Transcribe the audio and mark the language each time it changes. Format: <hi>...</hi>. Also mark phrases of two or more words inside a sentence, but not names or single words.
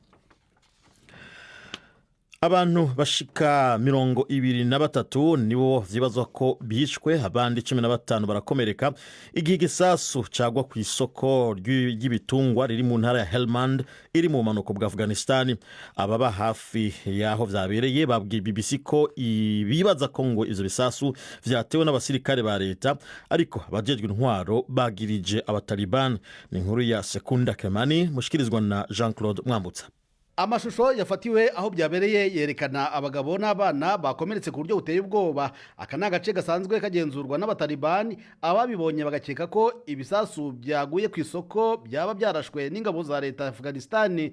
<rn>Abantu bashika 23 nibo vyibazwa ko bishwe, abandi 15 barakomereka igihe igisasu cagwa ku isoko ry'ibitungwa riri mu ntara ya Helmand iri mu manuko bwa Afghanistan. Ababa hafi yaho vyabereye babwiye BBC ko bibaza ko ngo izo bisasu vyatewe n'abasirikare ba leta, ariko abajejwe intwaro bagirije abataliban. Ni inkuru ya Sekunda Kemani mushikirizwa na Jean-Claude Mwambutsa.</rn> <rw>Amashusho yafatiwe aho byabereye yerekana abagabo n'abana bakomeretse ku buryo buteye ubwoba. Aka ni agace gasanzwe kagenzurwa n'abatalibani. Ababibonye bagakeka ko ibisasu byaguye ku isoko byaba byarashwe n'ingabo za leta ya Afghanistan.</rw>